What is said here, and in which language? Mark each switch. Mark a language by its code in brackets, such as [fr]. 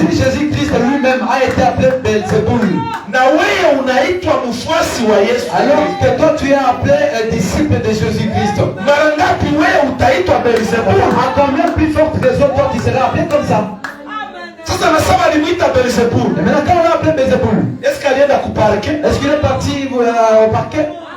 [fr] Si Jésus-Christ lui-même a été appelé Belzebul, [sw] na wewe unaitwa mfuasi wa Yesu, [fr] alors que toi tu es appelé un disciple de Jésus-Christ, [sw] mara ngapi wewe utaitwa Belzebul? [fr] à combien plus forte raison toi tu seras appelé comme ça? [sw] Sasa nasema alimuita Belzebul. [fr] Et maintenant quand on l'a appelé Belzebul, Est-ce qu' [sw] alienda kuparke? [fr] est-ce qu'il est parti au parquet?